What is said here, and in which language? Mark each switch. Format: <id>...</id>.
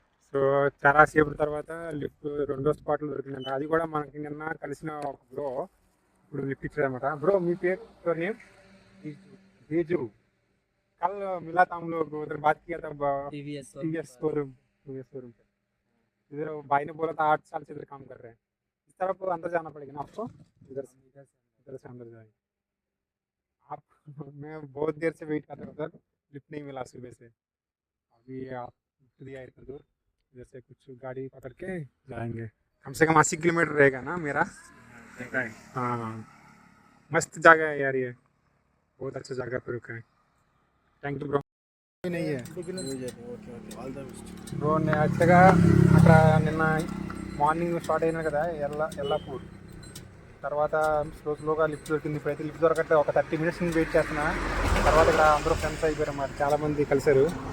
<te>So చాలా సేపు తర్వాత లిఫ్ట్ 2వ స్పాట్లో దొరికిందంట. అది కూడా మనకి నిన్న కలిసిన ఒక బ్రో ఇప్పుడు లిఫ్ట్ ఇచ్చారనమాట. బ్రో మీ పేరు నేమ్? बेजू।</te> <hi>कल मिला था हम लोग, उधर बात किया था टीवीएस शोरूम पे। इधर भाई ने बोला था 8 साल से इधर काम कर रहे हैं। इस तरफ अंदर जाना पड़ेगा ना आपको? इधर से अंदर जाएंगे आप। मैं बहुत देर से वेट कर रहा हूँ सर, लिफ्ट नहीं मिला सुबह से। अभी आप लिफ्ट दिया इतना दूर, इधर से कुछ गाड़ी पकड़ के जाएंगे। कम से कम 80 किलोमीटर रहेगा ना मेरा। हाँ मस्त जगह है यार, ये बहुत अच्छा जगह पे रुका है। Thank you bro. नहीं है</hi> <te>బ్రో, నేను యాక్చువల్గా అక్కడ నిన్న మార్నింగ్ స్టార్ట్ అయినా కదా ఎల్లాపూర్, తర్వాత స్లోగా లిఫ్ట్ దొరికింది. ఇప్పుడైతే లిఫ్ట్ దొరకట్లేదు, ఒక 30 మినిట్స్ నుంచి వెయిట్ చేస్తున్నా. తర్వాత ఇక్కడ అందరూ ఫ్రెండ్స్ అయిపోయారు అన్నమాట, చాలామంది కలిసారు.</te>